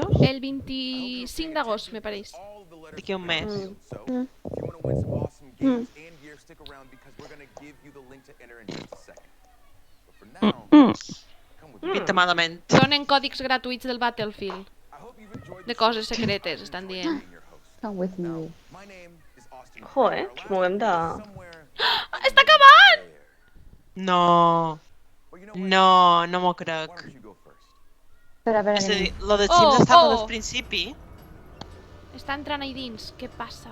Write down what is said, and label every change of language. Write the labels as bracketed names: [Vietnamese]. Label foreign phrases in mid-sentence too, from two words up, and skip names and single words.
[Catalan] El 25 d'agost, me pareix. D'aquí un mes. Pinta malament. Donen còdics gratuïts del Battlefield. De coses secretes, estan dient. [English] Come with me. [Catalan] Joder, ens movem de... Està acabant! No. No, no m'ho crec. Espera, És a dir, espera. lo de Sims està des del principi. Està entrant ahí dins, què passa?